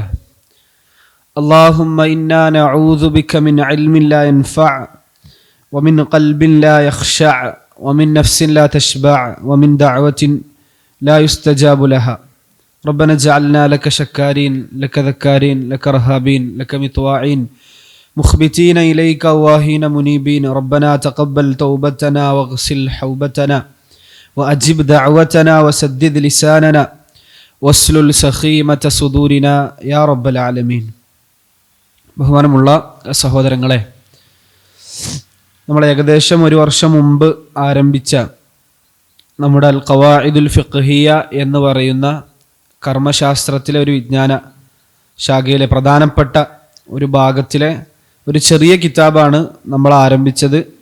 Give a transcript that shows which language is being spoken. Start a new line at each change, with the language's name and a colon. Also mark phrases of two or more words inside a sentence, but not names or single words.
Arabic: اللهم إنا نعوذ بك من علم لا ينفع ومن قلب لا يخشع ومن نفس لا تشبع ومن دعوة لا يستجاب لها. ربنا اجعلنا لك شكارين لك ذكارين لك رهابين لك مطواعين مخبتين إليك واهين منيبين. ربنا تقبل توبتنا واغسل حوبتنا وأجب دعوتنا وسدد لساننا واسلل سخيمة صدورنا يا رب العالمين.
Malayalam: ബഹുമാനമുള്ള സഹോദരങ്ങളെ, നമ്മൾ ഏകദേശം ഒരു വർഷം മുമ്പ് ആരംഭിച്ച നമ്മുടെ അൽ ഖവാഇദുൽ ഫിഖ്ഹിയ എന്ന് പറയുന്ന കർമ്മശാസ്ത്രത്തിലെ ഒരു വിജ്ഞാന ശാഖയിലെ പ്രധാനപ്പെട്ട ഒരു ഭാഗത്തിലെ ഒരു ചെറിയ കിതാബാണ് നമ്മൾ ആരംഭിച്ചത്.